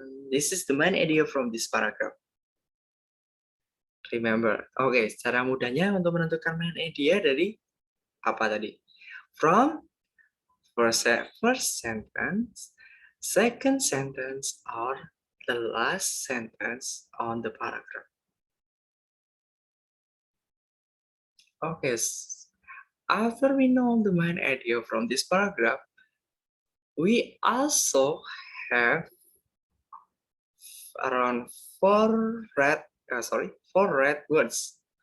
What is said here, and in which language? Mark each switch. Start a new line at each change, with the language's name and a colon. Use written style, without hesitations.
English: This is the main idea from this paragraph.
Indonesian: Remember, okay, cara mudahnya untuk menentukan main idea dari apa tadi?
English: From first sentence, second sentence, or the last sentence on the paragraph. Okay, after we know the main idea from this paragraph, we also have around four red words.